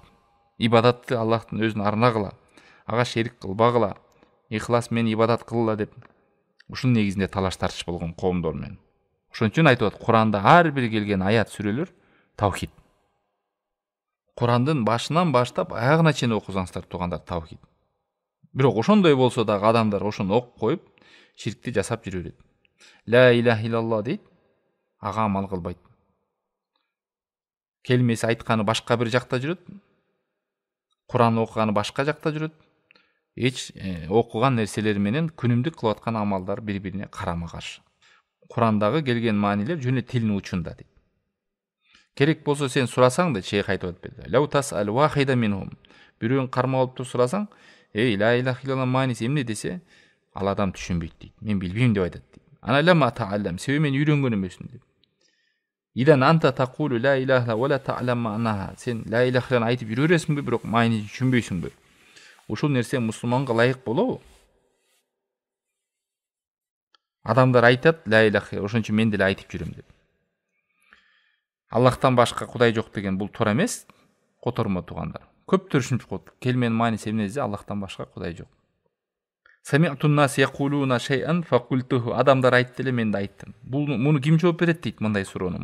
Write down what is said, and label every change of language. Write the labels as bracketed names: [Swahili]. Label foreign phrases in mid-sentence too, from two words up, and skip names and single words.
[Kyrgyz] Ибадатты Аллахтын өзүнө арнагыла, ага шерик кылбагыла, ихлас менен ибадат кылгыла деп ушунун негизинде талаш тартыш болгон коомдор менен. Ошон үчүн айтып атат, Куранда ар бир келген аят, сүрөлөр таухид. Курандын башынан баштап аягына чейин окусаңыздар туугандар таухид. Бирок ошондой болсо дагы адамдар ошону окуп коюп, ширкти жасап жүрө берет. [Arabic] لا إله إلا الله [Kyrgyz] дейт, ага амал кылбайт. Келмеси айтканы башка бир жакта жүрөт, Куран окуганы башка жакта жүрөт. Эч окуган нерселери менен күнүмдүк кылып аткан амалдар бири-бирине карама-каршы. Курандагы келген маанилер жөн эле тилинин учунда дейт. Керек болсо сен сурасаң да, шейх айтып атпайбы? [Arabic] لو تسأل واحدا منهم. [Kyrgyz] Бирөөнү кармап алып туруп сурасаң, [Arabic] لا إله إلا الله [Kyrgyz] мааниси эмне десе, ал адам түшүнбөйт дейт. Мен билбейм деп айтат дейт. [Arabic] أنا لم أتعلم, [Kyrgyz] себеби мен үйрөнгөн эмесмин дейт. [Arabic] إذن أنت تقول لا إله ولا تعلم معناها. [Kyrgyz] Сен ла илаханы айтып жүрө бересиңби, бирок маанисин түшүнбөйсүңбү? Ушул нерсе мусулманга ылайык болобу? Адамдар айтат [Arabic] لا إله, [Kyrgyz] ошон үчүн мен деле айтып жүрөм деп. Аллахтан башка Кудай жок деген бул туура эмес. Котормо туугандар. Көптөр ушинтип коет. Келменин мааниси эмне десе, Аллахтан башка Кудай жок. [Arabic] سمعت الناس يقولون شيئا فقلته. [Kyrgyz] Адамдар айтты эле, мен да айттым. Муну ким жооп берет дейт мындай суроону.